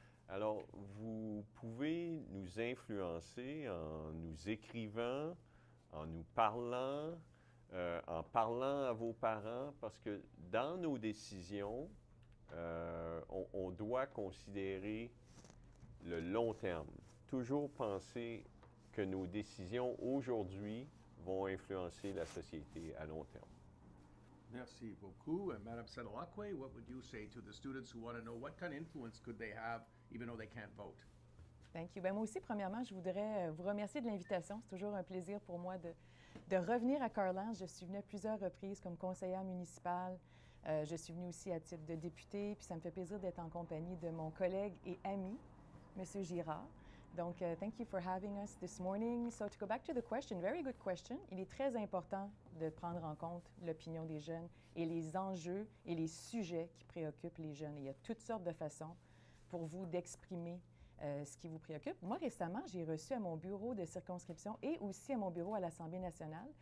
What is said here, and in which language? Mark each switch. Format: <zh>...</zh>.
<fr>Alors, vous pouvez nous influencer en nous écrivant, en nous parlant, en parlant à vos parents, parce que dans nos décisions, on doit considérer le long terme. Toujours penser que nos décisions aujourd'hui vont influencer la société à long terme. Merci beaucoup.</fr> <en>Madame Sedilakwe, what would you say to the students who want to know what kind of influence could they have even though they can't vote? Thank you.</en> <fr>Moi aussi, premièrement, je voudrais vous remercier de l'invitation. C'est toujours un plaisir pour moi de revenir à Carlange. Je suis venue à plusieurs reprises comme conseillère municipale. Je suis venue aussi à titre de députée, puis ça me fait plaisir d'être en compagnie de mon collègue et ami, M. Girard.</fr> <en>Donc, thank you for having us this morning. So, to go back to the question, very good question.</en> <fr>Il est très important de prendre en compte l'opinion des jeunes et les enjeux et les sujets qui préoccupent les jeunes. Et il y a toutes sortes de façons pour vous d'exprimer ce qui vous préoccupe. Moi, récemment, j'ai reçu à mon bureau de circonscription et aussi à mon bureau à l'Assemblée nationale.</fr>